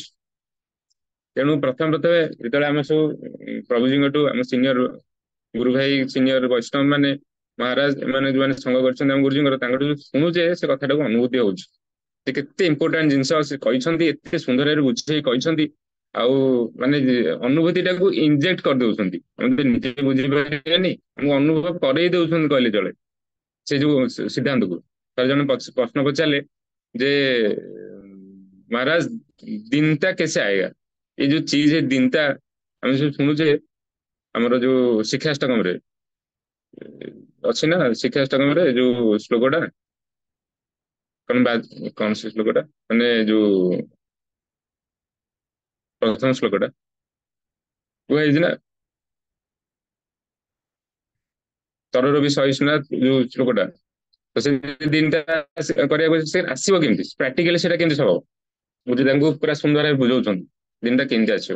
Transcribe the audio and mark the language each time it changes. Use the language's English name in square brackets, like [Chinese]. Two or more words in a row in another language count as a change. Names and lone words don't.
[Odia] ତେଣୁ ପ୍ରଥମେ ପ୍ରଥମେ ଯେତେବେଳେ ଆମେ ସବୁ ପ୍ରଭୁଜୀଙ୍କଠୁ ଆମ ସିନିୟର ଗୁରୁ ଭାଇ ସିନିୟର ବୈଷ୍ଣବ ମାନେ ମହାରାଜ ଏମାନେ ଯୋଉମାନେ ସଙ୍ଗ କରିଛନ୍ତି ଆମ ଗୁରୁଜୀଙ୍କର ତାଙ୍କଠୁ ଶୁଣୁଛେ ସେ କଥାଟାକୁ ଅନୁଭୂତି ହଉଛି ସେ କେତେ ଇମ୍ପୋର୍ଟାଣ୍ଟ ଜିନିଷ ସେ କହିଛନ୍ତି, ଏତେ ସୁନ୍ଦର ଭାବରେ ବୁଝେଇ କହିଛନ୍ତି। ଆଉ ମାନେ ଅନୁଭୂତି ଟାକୁ ଇଞ୍ଜେକ୍ଟ କରିଦଉଛନ୍ତି, ଆମେ ନିଜେ ବୁଝିପାରିବାନି ଆମକୁ ଅନୁଭବ କରେଇ ଦଉଛନ୍ତି କହିଲେ ଚଳେ। ସେ ଯୋଉ ସିଦ୍ଧାନ୍ତକୁ ଥରେ ଜଣେ ପ୍ରଶ୍ନ ପଚାରିଲେ ଯେ [Hindi] महाराज दिनता कैसे आएगा, ये जो चीज है दिनता [Odia] ଆମେ ସବୁ ଶୁଣୁଛେ ଆମର ଯୋଉ ଶିକ୍ଷାଷ୍ଟକମରେ ଅଛି ନା, ଶିକ୍ଷାଷ୍ଟକମରେ ଯୋଉ ଶ୍ଲୋକଟା କଣ ସେ ଶ୍ଲୋକଟା ମାନେ ଯୋଉ ପ୍ରଥମ ଶ୍ଲୋକଟା କୁହାଯାଇଛି ନା ତରର ବି ସହିଷ୍ଣୁନା ଯୋଉ ଶ୍ଲୋକଟା, ତ ସେ ଦିନଟା କରିବାକୁ ସେ ଆସିବ କେମିତି ପ୍ରାକ୍ଟିକାଲି ସେଇଟା କେମିତି ହବ ବୁଝି ତାଙ୍କୁ ପୁରା ସୁନ୍ଦର ଭାବେ ବୁଝାଉଛନ୍ତି ଦିନଟା କେମିତି ଆସିବ।